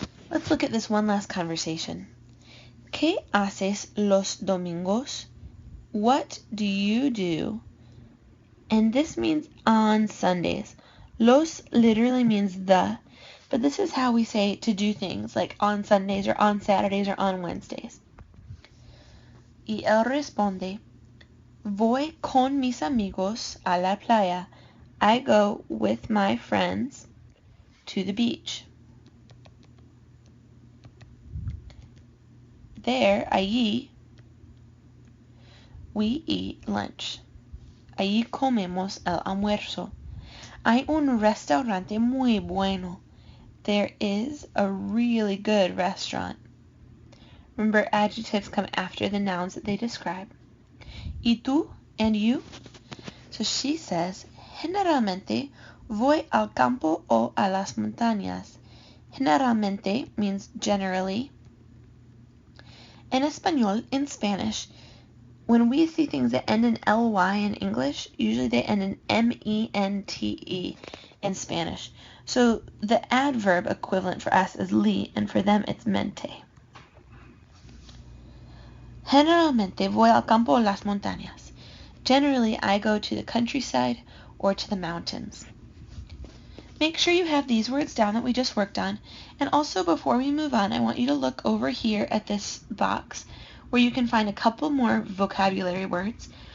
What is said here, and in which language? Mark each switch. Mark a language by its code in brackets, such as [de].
[en] Let's look at this one last conversation. [es] ¿Qué haces los domingos? [en] What do you do? And this means on Sundays. Los literally means the, but this is how we say to do things, like on Sundays or on Saturdays or on Wednesdays. [es] Y él responde, voy con mis amigos a la playa. [en] I go with my friends to the beach. There, allí, we eat lunch. [es] Allí comemos el almuerzo. Hay un restaurante muy bueno. [en] There is a really good restaurant. Remember, adjectives come after the nouns that they describe. [es] ¿Y tú? [en] And you? So she says, [es] generalmente voy al campo o a las montañas. [en] Generalmente means generally. [es] En español, [en] in Spanish, when we see things that end in ly in English, usually they end in mente in Spanish. So the adverb equivalent for us is li, and for them it's mente. [es] Generalmente voy al campo o las montañas. [en] Generally, I go to the countryside or to the mountains. Make sure you have these words down that we just worked on. And also, before we move on, I want you to look over here at this box where you can find a couple more vocabulary words.